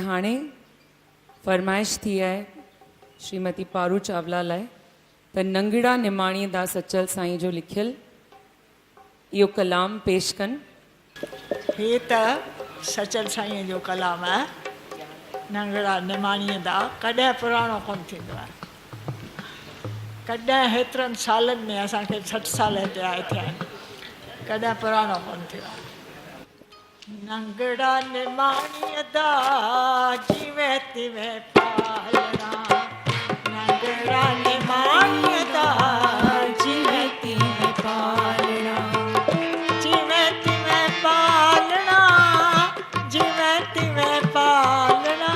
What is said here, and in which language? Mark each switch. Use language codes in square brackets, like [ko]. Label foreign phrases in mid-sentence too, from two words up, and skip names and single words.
[sd] हाणे फरमाइश थी है श्रीमती पारू चावला लाए त नंगड़ा निमाणी दास अचल साईं जो लिखियल यो कलाम पेश कन। हे त सचल साईं जो कलाम है। नंगड़ा निमाणीअ दा कॾहिं पुराणो कोन थींदो आहे। कॾहिं हेतिरनि सालनि में असांखे 60 साल थिया आहिनि, कॾहिं पुराणो कोन थियो आहे। नंगड़ा निमाणीअ दा जिवें तिवें पालना, नंगड़ा निमाणीअ दा जिवें तिवें पालना, जिवें तिवें पालना, जिवें तिवें पालना,